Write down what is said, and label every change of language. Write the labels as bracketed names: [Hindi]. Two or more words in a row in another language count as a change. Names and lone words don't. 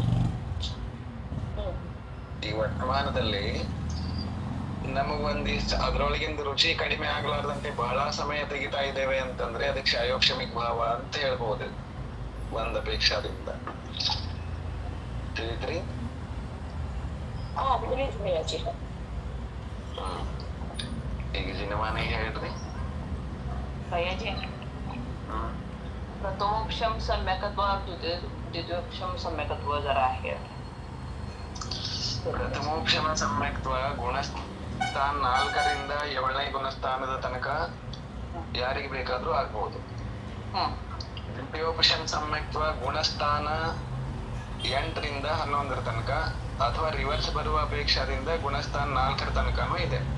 [Kannada] ಈ ವರ್ತಮಾನದಲ್ಲಿ ನಮಗೊಂದಿಷ್ಟು ಅದ್ರೊಳಗಿಂದ ರುಚಿ ಕಡಿಮೆ ಆಗ್ಲಾರ್ದಂತೆ ಬಹಳ ಸಮಯ ತೆಗಿತಾ ಇದ್ದೇವೆ ಅಂತಂದ್ರೆ ಅದಕ್ಕೆ ಕ್ಷಯೋಕ್ಷಮಿಕ ಭಾವ ಅಂತ ಹೇಳ್ಬಹುದು ಒಂದ್ ಅಪೇಕ್ಷಾದಿಂದ. ತಿಳಿದ್ರಿ? ಈಗ ಜಿನಮಾನ ಹೇಳ್ರಿ. [Marathi] भैयाजी प्रथमोक्षम सम्यकत्व द्वितीयोक्षम सम्यकत्व जरा आहे. [Kannada] ಪ್ರಥಮೋಕ್ಷಮ ಸಮ್ಯಕ್ತ್ವ ಗುಣಸ್ಥಾನ 4ರಿಂದ 7ನೇ ಗುಣಸ್ಥಾನದ ತನಕ ಯಾರಿಗೆ ಬೇಕಾದ್ರೂ ಆಗ್ಬಹುದು. ದ್ವಿತೀಯೋಪಶಮ ಸಮ್ಯಕ್ತ್ವ ಗುಣಸ್ಥಾನ 8ರಿಂದ 11ರ ತನಕ ಅಥವಾ ರಿವರ್ಸ್ ಬರುವ ಅಪೇಕ್ಷಾದಿಂದ ಗುಣಸ್ಥಾನ 4ರ ತನಕನೂ ಇದೆ.